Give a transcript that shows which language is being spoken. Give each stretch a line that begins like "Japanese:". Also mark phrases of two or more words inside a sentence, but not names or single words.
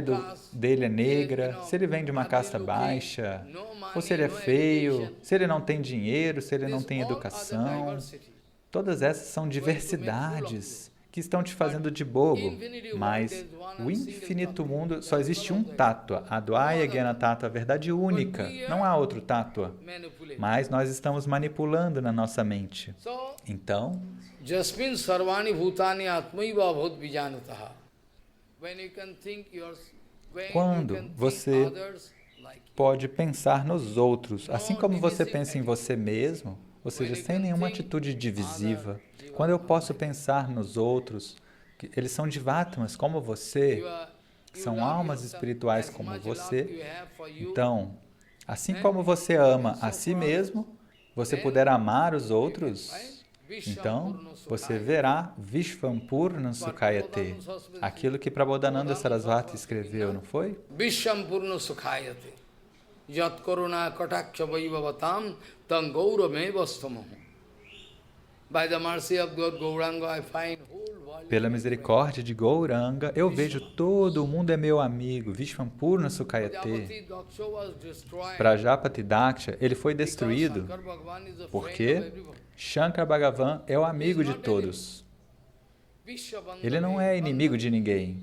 Portuguese: dele é negra, se ele vem de uma casta baixa, ou se ele é feio, se ele não tem dinheiro, se ele não tem educação, todas essas são diversidades que estão te fazendo de bobo, mas o infinito mundo, só existe um tattva,
Sanskrit: अद्वय ज्ञान तत्त्व,
Portuguese: a verdade única, não há outro tattva, mas nós estamos manipulando na nossa mente. Então,
Sanskrit: यस्मिन् सर्वाणि भूतानि आत्मैव भूत् विजानतः.
Portuguese: Quando você pode pensar nos outros, assim como você pensa em você mesmo, ou seja, sem nenhuma atitude divisiva, quando eu posso pensar nos outros, eles são Jivatmas como você, são almas espirituais como você, então, assim como você ama a si mesmo, você puder amar os outros, então, você verá
Sanskrit: विश्वं पूर्ण सुखायते,
Portuguese: aquilo que Prabodhananda Sarasvati escreveu, não foi?
Sanskrit: विश्वं पूर्ण सुखायते, यत् करुणा कटाक्ष वैभववतां तं गौरमेव स्तुमः.
English: By the mercy of God Gauranga, I find whole world.
Portuguese: Pela misericórdia de Gauranga, eu vejo todo o mundo é meu amigo.
Sanskrit: विश्वं पूर्ण सुखायते.
Portuguese: Prajapati Daksha, ele foi destruído porque Shankar Bhagavan é o amigo de todos. Ele não é inimigo de ninguém.